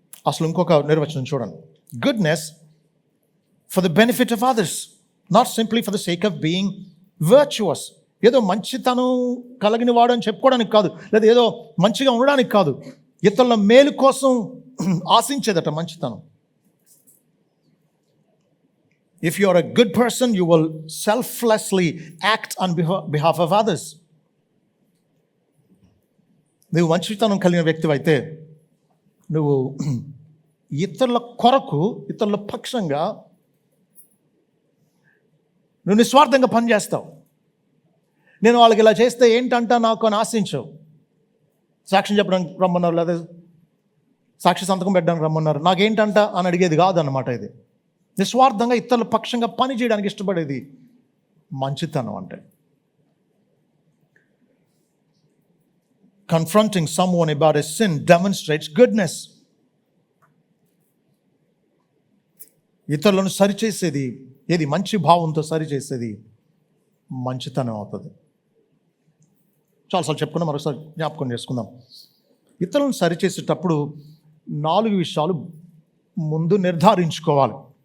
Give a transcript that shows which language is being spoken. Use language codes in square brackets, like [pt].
[te] అసలు ఇంకొక నిర్వచనం చూడండి. [en] Goodness for the benefit of others, not simply for the sake of being virtuous. [te] ఏదో మంచితనం కలిగిన వాడు అని చెప్పుకోవడానికి కాదు, లేదా ఏదో మంచిగా ఉండడానికి కాదు, ఇతరుల మేలు కోసం ఆశించేదట మంచితనం. [en] If you are a good person, you will selflessly act on behalf of others. [te] నువ్వు మంచితనం కలిగిన వ్యక్తి అయితే నువ్వు ఇతరుల కొరకు, ఇతరుల పక్షంగా నువ్వు నిస్వార్థంగా పనిచేస్తావు. నేను వాళ్ళకి ఇలా చేస్తే ఏంటంట నాకు అని ఆశించవు. సాక్ష్యం చెప్పడానికి రమ్మన్నారు, లేదా సాక్షి సంతకం పెట్టడానికి రమ్మన్నారు, నాకేంటంట అని అడిగేది కాదన్నమాట. ఇది నిస్వార్థంగా ఇతరుల పక్షంగా పని చేయడానికి ఇష్టపడేది మంచితనం అంటే. [en] Confronting someone about a sin demonstrates goodness. [te] ఇతరులను సరిచేసేది ఏది, మంచి భావంతో సరిచేసేది మంచితనం అవుతుంది. చాలాసార్లు చెప్పుకున్నాం, మరోసారి జ్ఞాపకం చేసుకుందాం. ఇతరులను సరిచేసేటప్పుడు 4 విషయాలు ముందు నిర్ధారించుకోవాలి.